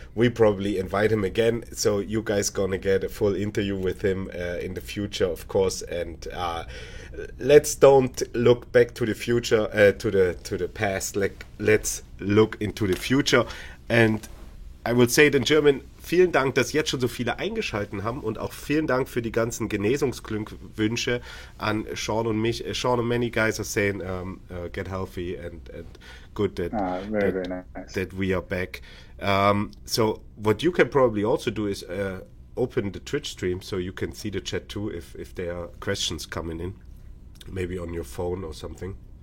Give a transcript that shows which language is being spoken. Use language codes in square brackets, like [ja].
[en] We probably invite him again, so you guys gonna get a full interview with him in the future, of course. And let's don't look back to the future, to the past. Let's look into the future. And I will say it in German. [de] Vielen Dank, dass jetzt schon so viele eingeschaltet haben und auch vielen Dank für die ganzen Genesungsglückwünsche an Sean und mich. [en] Sean and many guys are saying get healthy and good that very nice. that we are back. So what you can probably also do is open the Twitch stream so you can see the chat too if there are questions coming in, maybe on your phone or something.